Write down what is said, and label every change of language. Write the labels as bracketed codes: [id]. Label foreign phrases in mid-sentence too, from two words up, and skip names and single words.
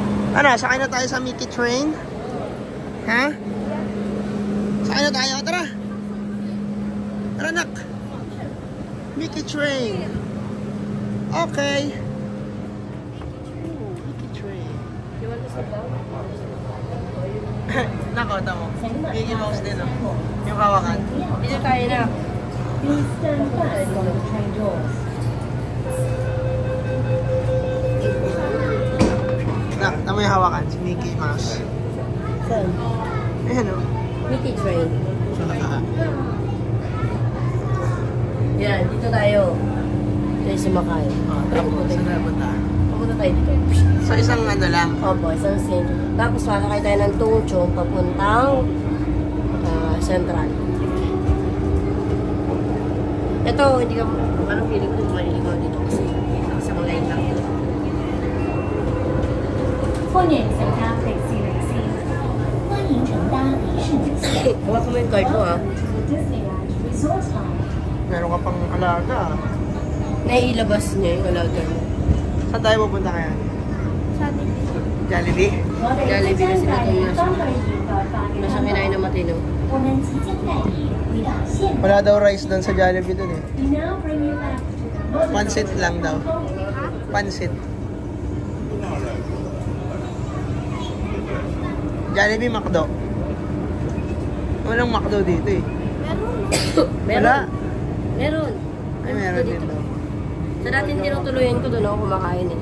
[tl] Ano, sakay na tayo sa Mickey Train? Ha? Sakay na tayo, tara! Tara, nak! Mickey Train! Okay! Mickey Train. [en] You want to sit down? [tl] Nako, tamo. Mickey Mouse din, no? Yung hawakan. Dito tayo na. [en] Please stand back from the train doors. [tl] Nak, tamo yung hawakan. Si Mickey Mouse. Saan? Ayan, no? Mickey Train. So, Yan, dito tayo. Tayo sumakay. saan tayo punta? Pupunta tayo dito. So, isang ano lang. Opo, isang scene. Tapos sasakay tayo ng Tungchong papuntang Central. Ito, hindi ka, parang feeling ko maliligaw dito kasi isang line lang. [yue] 欢迎乘搭迪士尼線，歡迎乘搭迪士尼線。 [tl] Huwag ko mo yung card mo ah. [en] Disneyland Resort Line. [tl] Meron ka pang alaga. Naiilabas niya yung alaga mo. Saan tayo pupunta kaya? Jollibee? Jollibee na sila itong nasa kinain na matino. [yue] 我們即將帶你回到現 [tl] Wala daw rice doon sa Jollibee doon eh. [en] We now bring you back to the [tl] Pansit lang daw. Pansit. Jollibee McDo. Walang McDo dito eh. Wala. Meron. Ay, meron din daw. Sa dating tinutuluyan ko doon ako kumakain eh.